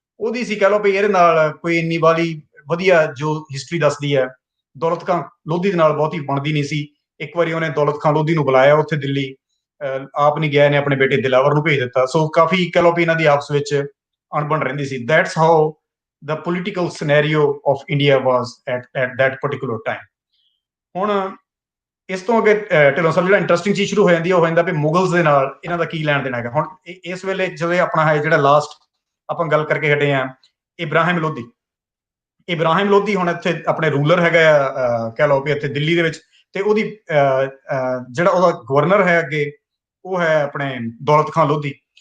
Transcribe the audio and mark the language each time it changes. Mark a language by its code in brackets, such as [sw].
[pa] ਉਹਦੀ ਸੀ, ਕਹਿ ਲਓ ਵੀ ਇਹਦੇ ਨਾਲ ਕੋਈ ਇੰਨੀ ਵਾਲੀ ਵਧੀਆ ਜੋ ਹਿਸਟਰੀ ਦੱਸਦੀ ਹੈ, ਦੌਲਤ ਖਾਨ ਲੋਧੀ ਦੇ ਨਾਲ ਬਹੁਤੀ ਬਣਦੀ ਨਹੀਂ ਸੀ। ਇੱਕ ਵਾਰੀ ਉਹਨੇ ਦੌਲਤ ਖਾਨ ਲੋਧੀ ਨੂੰ ਬੁਲਾਇਆ ਉੱਥੇ ਦਿੱਲੀ, ਆਪ ਨਹੀਂ ਗਿਆ, ਇਹਨੇ ਆਪਣੇ ਬੇਟੇ ਦਿਲਾਵਰ ਨੂੰ ਭੇਜ ਦਿੱਤਾ। ਸੋ ਕਾਫੀ ਕਹਿ ਲਓ ਵੀ ਇਹਨਾਂ ਦੀ ਆਪਸ ਵਿੱਚ ਅਣਬਣ ਰਹਿੰਦੀ ਸੀ। [en] That's how the political scenario of India was at that particular time. [pa] ਹੁਣ ਇਸ ਤੋਂ ਅੱਗੇ ਢਿੱਲੋਂ ਸਾਹਿਬ ਜਿਹੜਾ ਇੰਟਰਸਟਿੰਗ ਚੀਜ਼ ਸ਼ੁਰੂ ਹੋ ਜਾਂਦੀ ਹੈ, ਉਹ ਹੋ ਜਾਂਦਾ ਵੀ ਮੁਗਲਸ ਦੇ ਨਾਲ ਇਹਨਾਂ ਦਾ ਕੀ ਲੈਣ ਦੇਣਾ ਹੈਗਾ। ਹੁਣ ਇਸ ਵੇਲੇ ਜਦੋਂ ਆਪਣਾ ਹੈ ਜਿਹੜਾ ਲਾਸਟ ਆਪਾਂ ਗੱਲ ਕਰਕੇ ਹਟੇ ਆ, ਇਬਰਾਹਿਮ ਲੋਧੀ। ਇਬਰਾਹਿਮ ਲੋਧੀ ਹੁਣ ਇੱਥੇ ਆਪਣੇ ਰੂਲਰ ਹੈਗਾ ਆ, ਕਹਿ ਲਓ ਵੀ ਇੱਥੇ ਦਿੱਲੀ ਦੇ ਵਿੱਚ, ਤੇ ਉਹਦੀ ਜਿਹੜਾ ਉਹਦਾ ਗਵਰਨਰ ਹੈ ਅੱਗੇ, ਉਹ ਹੈ ਆਪਣੇ ਦੌਲਤ ਖਾਨ ਲੋਧੀ।